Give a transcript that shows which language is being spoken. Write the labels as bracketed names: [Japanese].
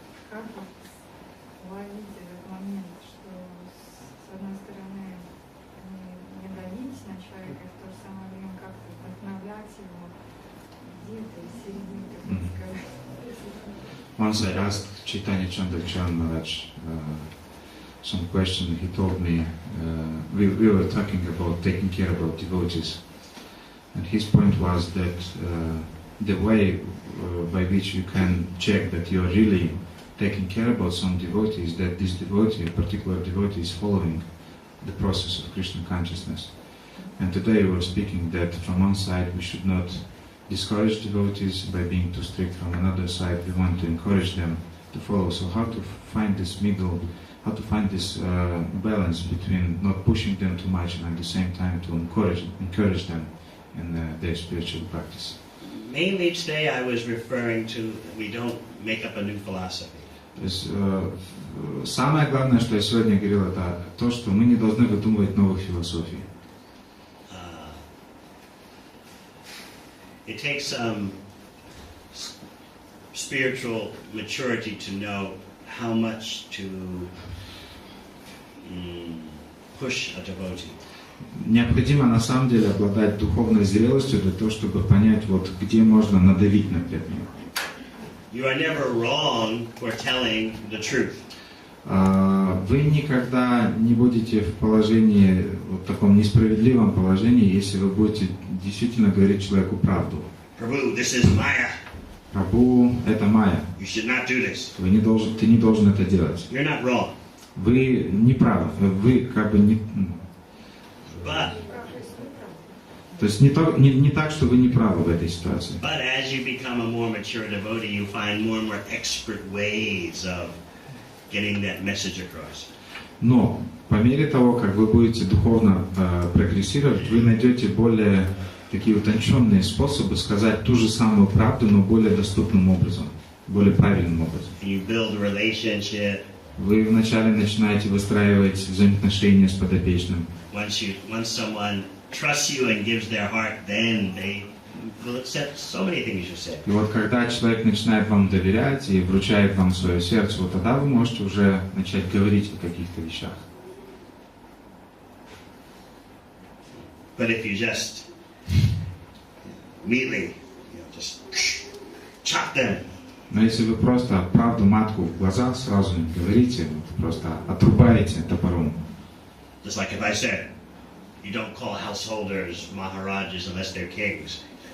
[Russian] Как вот ловить этот момент, что с одной стороны не давить на человека, и в то же самое время как-то вдохновлять его где-то в середине, так сказать. [English] Once I asked Chaitanya Chandra Maharaj some question, he told me, we were talking about taking care about devotees, and his point was that the way by which you can check that you are really taking care about some devotee is that this devotee, a particular devotee, is following the process of Krishna consciousness. And today we were speaking that from one side we should not discourage devotees by being too strict, from another side we want to encourage them to follow. So how to find this middle, how to find this balance between not pushing them too much and at the same time to encourage them in their spiritual practice. Mainly today I was referring to we don't make up a new philosophy. [Russian] То есть самое главное, что я сегодня говорил, это то, что мы не должны выдумывать новых философий. [English] It takes some spiritual maturity to know how much to push a devotee. [Russian] Необходимо на самом деле обладать духовной зрелостью для того, чтобы понять, вот где можно надавить на преданного. [English] You are never wrong for telling the truth. [Russian] Вы никогда не будете в положении, вот таком несправедливом положении, если вы будете действительно говорить человеку правду. [English] Prabhu, this is Maya. [Russian] Прабху, это майя. [English] You should not do this. [Russian] Ты не должен это делать. [English] You're not wrong. [Russian] Вы не правы. Вы как бы не... [English] But, [Russian] то есть не так, что вы не правы в этой ситуации. [English] but as you become a more mature devotee, you find more and more expert ways of getting that message across. [Russian] Но по мере того, как вы будете духовно прогрессировать, вы найдете более такие утонченные способы сказать ту же самую правду, но более доступным образом, более правильным образом. [English] You build a relationship. [Russian] Вы вначале начинаете выстраивать взаимоотношения с подопечным. [English] Once someone trusts you and gives their heart, then they will accept so many things you say. [Russian] И вот когда человек начинает вам доверять и вручает вам свое сердце, вот тогда вы можете уже начать говорить о каких-то вещах. [English] But if you just immediately, just chop them. [Russian] Но если вы просто правду матку в глаза сразу не говорите, просто отрубаете топором. [English] Just like if I said, you don't call householders maharajas unless they're kings.